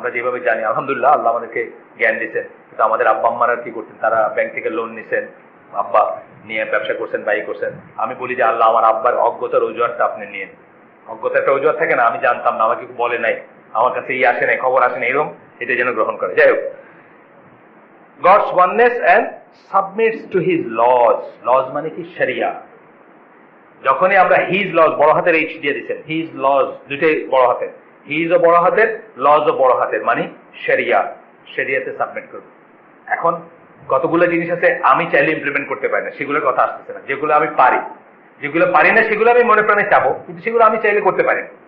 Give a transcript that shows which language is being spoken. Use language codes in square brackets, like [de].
[bn] আমরা যেভাবে জানি, আলহামদুলিল্লাহ আল্লাহ আমাদেরকে জ্ঞান দিয়েছেন, কিন্তু আমাদের আব্বা আম্মারা কি করতেন? তারা ব্যাংক থেকে লোন নিছেন, আব্বা নিয়ে ব্যবসা করছেন, বাড়ি করছেন। আমি বলি যে আল্লাহ আমার আব্বার অজ্ঞতার অজুহাতটা আপনি নিয়েন। অজ্ঞতার একটা অজুহাত থাকে না, আমি জানতাম না, আমাকে বলে নাই, আমার কাছে আসে নাই, খবর আসে না, এরকম এটা যেন গ্রহণ করে। যাই হোক, [en] God's oneness and submits to his laws. [bn] Laws মানে কি? শরিয়া। যখনই আমরা হিজ লজ, বড় হাতের এইচ দিয়ে দিচ্ছেন, হিজ লজ দুইটাই বড় হাতের, হিজ ও বড় হাতের, লজ ও বড় হাতের, মানে শরিয়াতে সাবমিট করব। এখন কতগুলো জিনিস আছে আমি চাইলে ইমপ্লিমেন্ট করতে পারি না, সেগুলোর কথা আসতেছে না। যেগুলো আমি পারি, যেগুলো পারি না সেগুলো আমি মনে প্রাণে চাবো, কিন্তু সেগুলো আমি চাইলে করতে পারি।